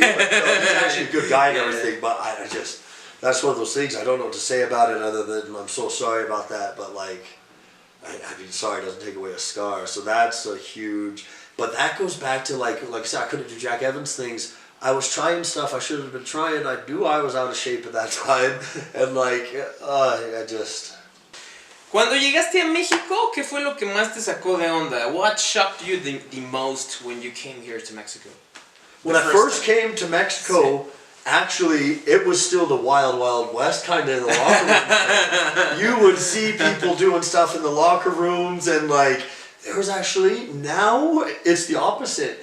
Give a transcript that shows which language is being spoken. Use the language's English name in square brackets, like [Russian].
[English] Like, no, he's actually a good guy and everything, but I just that's one of those things I don't know what to say about it other than I'm so sorry about that. But like. I mean, sorry doesn't take away a scar, so that's a huge. But that goes back to like I said, I couldn't do Jack Evans things. I was trying stuff I should have been trying. I knew I was out of shape at that time, and like I just. [Spanish] Cuando llegaste a México, ¿qué fue lo que más te sacó de onda? [English] What shocked you the most when you came here to Mexico? When I first came to Mexico. Actually, it was still the wild, wild west kind of in the locker room. You would see people doing stuff in the locker rooms, and like there was actually now it's the opposite.